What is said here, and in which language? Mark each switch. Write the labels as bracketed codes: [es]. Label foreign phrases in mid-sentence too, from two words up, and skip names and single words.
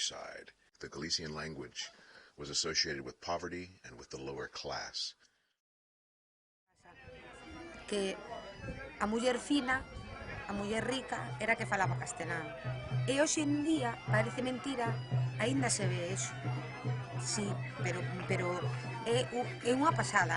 [en] countryside. The Galician language was associated with poverty and with the lower class. [gl] Que a muller fina, a muller rica, era que falaba castelán. E hoxe en día, parece mentira, aínda se ve eso. Sí, pero é unha pasada.